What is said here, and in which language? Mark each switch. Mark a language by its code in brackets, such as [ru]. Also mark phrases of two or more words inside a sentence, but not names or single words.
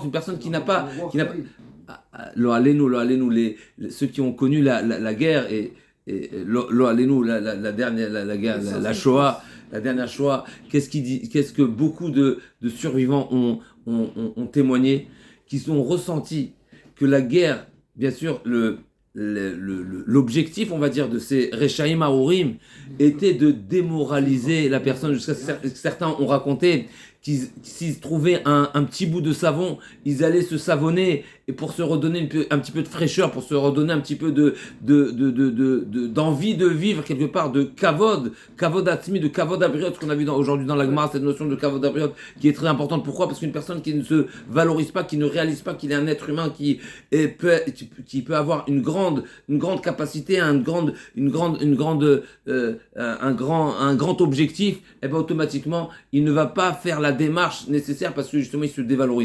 [fr] Une personne qui n'a pas [he] לא עלינו, [fr] ceux qui ont connu la guerre et [he] לא עלינו, [fr] la dernière la guerre, la Shoah, la dernière Shoah, qu'est-ce que beaucoup de survivants ont témoigné, qu'ils ont ressenti que la guerre, bien sûr, l'objectif, on va dire, de ces [he] רשעים ארורים [fr] était de démoraliser la personne. Jusqu'à certains ont raconté s'ils trouvaient un petit bout de savon, ils allaient se savonner et pour se redonner un petit peu de fraîcheur, pour se redonner un petit peu d'envie de vivre quelque part, de [he] כבוד עצמי, [fr] de [he] כבוד הבריות, [fr] ce qu'on a vu aujourd'hui dans la Gemara, cette notion de [he] כבוד הבריות [fr] qui est très importante. Pourquoi? Parce qu'une personne qui ne se valorise pas, qui ne réalise pas qu'il est un être humain qui peut avoir une grande capacité, un grand objectif, et ben automatiquement il ne va pas faire la démarche nécessaire parce que justement il se dévalorise.